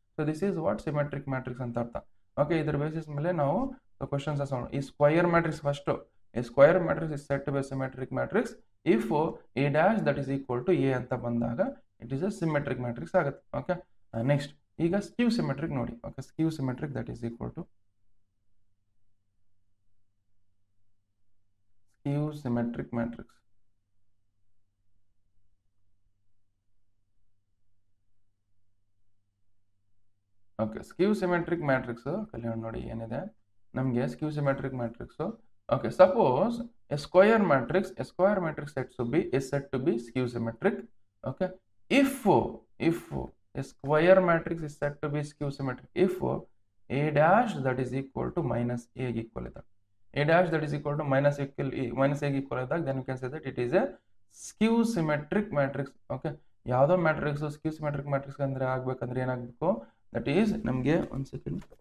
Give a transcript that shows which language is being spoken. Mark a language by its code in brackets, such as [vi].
[en] so this is what [kn] symmetric matrix ಅಂತ ಅರ್ಥ. Okay, ಇದ್ರ ಬೇಸಿಸ್ ಮೇಲೆ ನಾವು ಕ್ವಶನ್ಸ್ ಈ square matrix first. [en] A square matrix is said to be a symmetric matrix if A dash that is equal to A [kn] ಅಂತ ಬಂದಾಗ [en] it is a symmetric matrix [kn] ಆಗುತ್ತೆ. Okay, next ಈಗ ಸ್ಕ್ಯೂ symmetric ನೋಡಿ. Okay, ಸ್ಕ್ಯೂ symmetric [en] that is equal to skew symmetric matrix. [kn] Okay, ಸ್ಕ್ಯೂ symmetric matrix ಕಲಿಯೋಣ ನೋಡಿ ಏನಿದೆ ನಮಗೆ ಸ್ಕ್ಯೂ symmetric matrix. [en] Okay, suppose a square matrix is said to be skew symmetric. Okay, if a square matrix is said to be skew symmetric if A dash that is equal to minus A equal to A dash that is equal to minus A equal to then you can say that it is a skew symmetric matrix. [kn] Okay, ಯಾವ್ದೋ matrix ಸ್ಕ್ಯೂ symmetric matrix ಅಂದ್ರೆ ಆಗ್ಬೇಕಂದ್ರೆ ಏನಾಗಬೇಕು, that is ನಮಗೆ ಒಂದು second